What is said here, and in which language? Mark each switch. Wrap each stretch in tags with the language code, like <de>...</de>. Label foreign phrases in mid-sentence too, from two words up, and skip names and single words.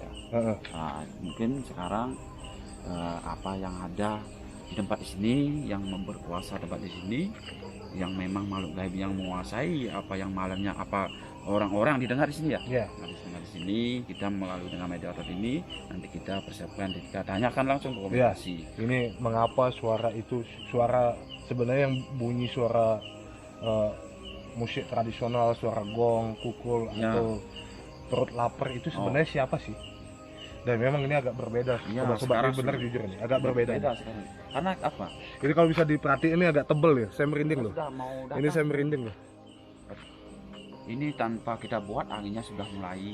<id>Nah, mungkin sekarang apa yang ada di tempat di sini, yang berkuasa tempat di sini, yang memang makhluk gaib yang menguasai apa yang malamnya, apa orang-orang didengar di sini ya. Ya. Nah, di sini kita melalui dengan mediator ini nanti kita persiapkan, kita tanyakan langsung ke komunikasi. Ini mengapa suara itu, suara sebenarnya yang bunyi suara musik tradisional, suara gong, kukul, atau perut lapar itu sebenarnya siapa sih? Dan memang ini agak berbeda. Sobat-sobat, ini benar jujur nih, agak berbeda. Sekarang. Karena apa? Ini kalau bisa diperhatiin ini agak tebel ya, saya merinding loh. Ini saya merinding loh. Ini tanpa kita buat anginnya sudah mulai.</id>